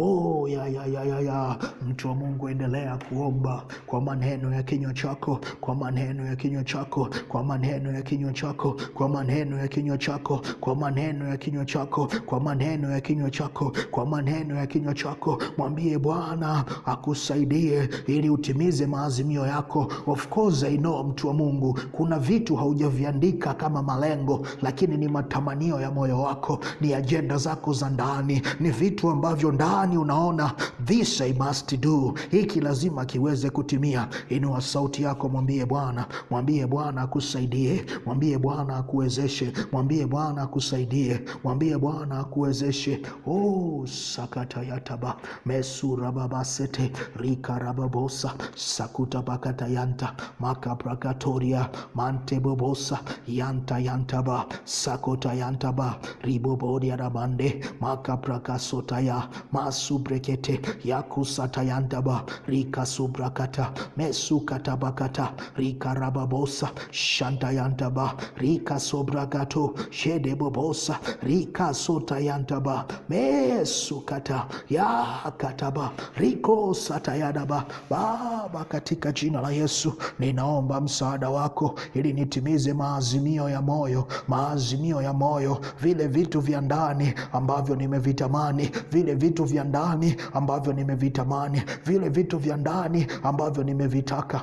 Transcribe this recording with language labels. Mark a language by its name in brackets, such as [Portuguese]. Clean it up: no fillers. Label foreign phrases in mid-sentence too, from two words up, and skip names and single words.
[Swahili] Mtu wa Mungu, endelea kuomba kwa maneno ya kinywa chako, kwa maneno ya kinywa chako. Mwambie Bwana akusaidie ili utimize maazimio yako. [English] Of course I know, [Swahili] mtu wa Mungu, kuna vitu haujaviandika kama malengo, lakini ni matamanio ya moyo wako, ni ajenda zako za ndani, ni vitu ambavyo ndani unaona [English] this I must do, [Swahili] hiki lazima kiweze kutimia. Inua sauti yako, mwambie Bwana akusaidie, mwambie Bwana akuwezeshe, mwambie Bwana akusaidie, mwambie Bwana akuwezeshe. Sakata yataba mesura babasete rika rababosa sakuta bakata yanta makaprakatoria mante bobosa yantaba sakota yantaba ribobodia rabande makaprakasotaya masubrekete yakusata yantaba rika subrakata mesukata bakata rika rababosa shanta yantaba rika sobrakato shede bobosa rika sota yantaba mesukata yakataba riko satayadaba. Baba, katika jina la Yesu ninaomba msaada wako ili nitimize maazimio ya moyo, vile vitu vya ndani ambavyo nimevitamani, vile vitu vya ndani ambavyo nimevitaka.